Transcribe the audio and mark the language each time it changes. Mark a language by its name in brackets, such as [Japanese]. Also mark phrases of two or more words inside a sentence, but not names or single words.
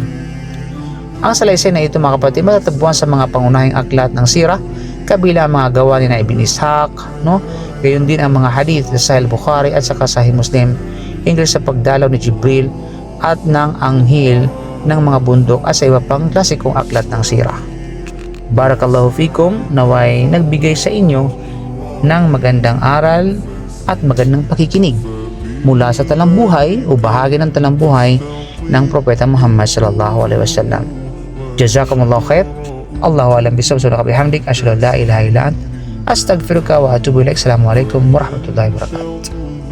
[Filipino] Ang salaysay na ito, mga kapatid, matatagpuan sa mga pangunahing aklat ng sirah, kabilang mga gawa ni Ibn Ishaq, no? Gayon din ang mga hadith sa Sahih Bukhari at sa Sahih Muslim hinggil sa pagdalaw ni Jibril at ng anghel ng mga bundok at sa iba pang klasikong aklat ng sirah. [Arabic] بارك الله فيكم, [Filipino] naway nagbigay sa inyo ng magandang aral at magandang pakikinig mula sa talambuhay o bahagi ng talambuhay ng Propeta Muhammad [Arabic] صلى الله عليه وسلم. جزاكم الله خيرا الله أعلم بالصواب. سبحانك وبحمدك أشهد أن لا إله إلا أنت أستغفرك وأتوب إليك. السلام عليكم ورحمة الله وبركاته.